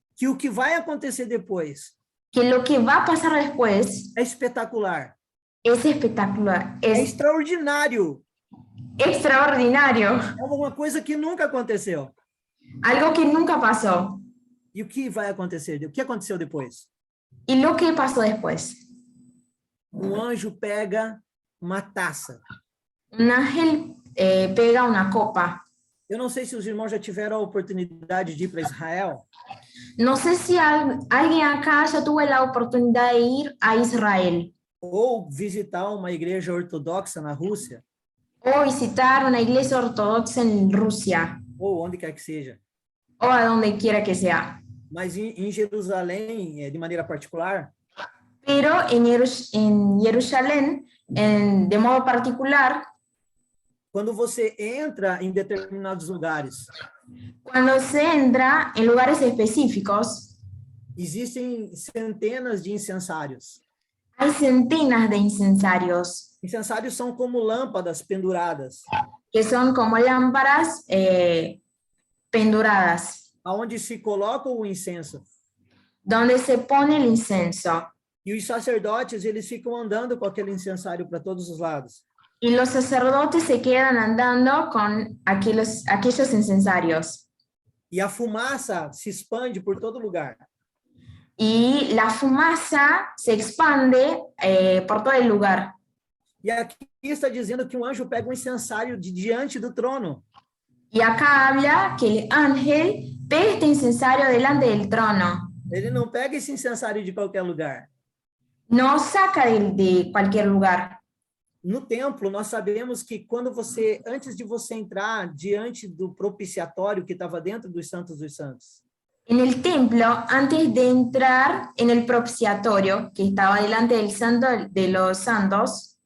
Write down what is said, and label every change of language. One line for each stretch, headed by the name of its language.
Portuguese: que o que vai acontecer depois
Spanish: que lo que va a pasar después
Portuguese: é espetacular,
Spanish: es espectacular,
Portuguese: é
Spanish: es
Portuguese: extraordinário,
Spanish: extraordinario,
Portuguese: é uma coisa que nunca aconteceu.
Spanish: algo que nunca pasó.
Portuguese: E o que vai acontecer? O que aconteceu depois?
Spanish: ¿Y lo que pasó después?
Portuguese: Um anjo pega uma taça.
Spanish: Un ángel pega una copa.
Portuguese: Eu não sei se os irmãos já tiveram a oportunidade de ir para Israel,
Spanish: No sé si alguien acá ya tuvo la oportunidad de ir a Israel
Portuguese: ou visitar uma igreja ortodoxa na Rússia,
Spanish: o visitar una iglesia ortodoxa en Rusia
Portuguese: ou onde quer que seja.
Spanish: o a donde quiera que sea.
Portuguese: Mas em Jerusalém, de maneira particular,
Spanish: Pero en Jerusalén, de modo particular,
Portuguese: quando você entra em determinados lugares,
Spanish: cuando se entra en lugares específicos,
Portuguese: existem centenas de incensários.
Spanish: hay centenas de incensarios
Portuguese: Incensários são como lâmpadas penduradas,
Spanish: que son como lámparas penduradas,
Portuguese: aonde se coloca o incenso.
Spanish: donde se pone el incenso.
Portuguese: E os sacerdotes, eles ficam andando com aquele incensário para todos os lados.
Spanish: Y los sacerdotes se quedan andando con aquellos incensarios.
Portuguese: E a fumaça se expande por todo lugar.
Spanish: Y la fumaza se expande por todo el lugar.
Portuguese: E aqui está dizendo que um anjo pega um incensário de diante do trono.
Spanish: Y acá habla que el ángel pega este incensario delante del trono.
Portuguese: Ele não pega esse incensário de qualquer lugar.
Spanish: No saca de cualquier lugar.
Portuguese: No templo, nós sabemos que quando você, antes de você entrar diante do propiciatório que estava dentro dos Santos dos Santos,
Spanish: En el templo, antes de entrar en el propiciatorio, que estaba delante del santo de los santos,